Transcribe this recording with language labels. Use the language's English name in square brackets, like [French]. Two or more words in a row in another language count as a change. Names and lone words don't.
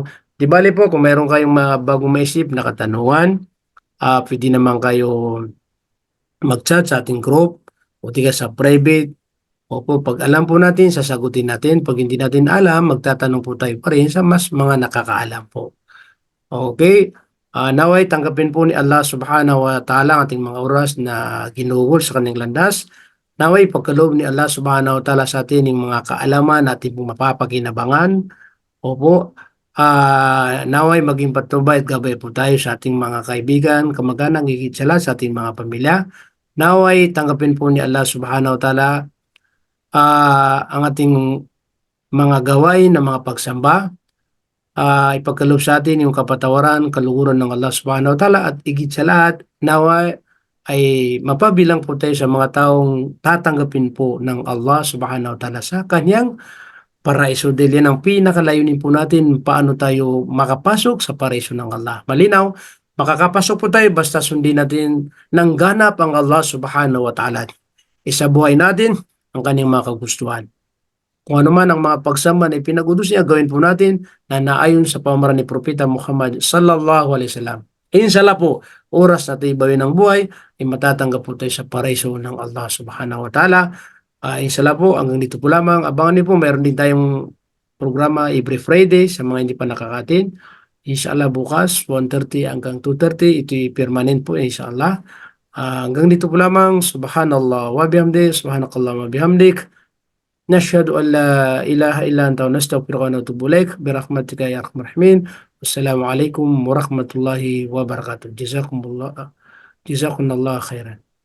[Filipino] Di bali po, kung meron kayong mga bagong maisip na katanungan, pwede naman kayo mag-chat sa ating group o di ka sa private. Opo, pag alam po natin, sasagutin natin. Pag hindi natin alam, magtatanong po tayo pa rin sa mas mga nakakaalam po. Okay. Naway tanggapin po ni Allah [Arabic] سبحانه وتعالى [Filipino] ang ating mga oras na ginugol sa kanyang landas. Naway pagkaloob ni Allah [Arabic] سبحانه وتعالى [Filipino] sa atin yung mga kaalaman natin pong mapapakinabangan. Opo. Naway maging patnubay at gabay po tayo sa ating mga kaibigan, kamag-anak, higit sa lahat sa ating mga pamilya. Naway tanggapin po ni Allah [Arabic] سبحانه وتعالى [Filipino] ang ating mga gawain na mga pagsamba. Ipagkaloob sa atin yung kapatawaran, kaluguran ng Allah [Arabic] سبحانه وتعالى [Filipino] at higit sa lahat, nawa ay mapabilang po tayo sa mga taong tatanggapin po ng Allah [Arabic] سبحانه وتعالى [Filipino] sa kanyang paraiso. Dahil yan ang pinakalayunin po natin paano tayo makapasok sa paraiso ng Allah. Malinaw, makakapasok po tayo basta sundin natin ng ganap ang Allah [Arabic] سبحانه وتعالى. [Filipino] Isabuhay natin ang kanyang mga kagustuhan. Kung ano man ang mga pagsamba na ipinag-utos niya, gawin po natin na naayon sa pamamaraan ni Propeta Muhammad [Arabic] صلى الله عليه وسلم. [Filipino] Inshallah po, oras na tayo bawin ng buhay, ay matatanggap po tayo sa paraiso ng Allah [Arabic] سبحانه وتعالى. [Filipino] Inshallah po, hanggang dito po lamang. Abangan niyo po, mayroon din tayong programa [English] every Friday [Filipino] sa mga hindi pa nakakatin. Inshallah bukas, 1:30 hanggang 2:30, ito'y permanent po inshallah. Hanggang dito po lamang. [Arabic] سبحان الله وبحمدك، سبحانك اللهم وبحمدك. نشهد أن لا إله إلا أنت ونستغفرك ونتوب إليك برحمتك يا أرحم الراحمين. والسلام عليكم ورحمة الله وبركاته. جزاكم الله خيرا.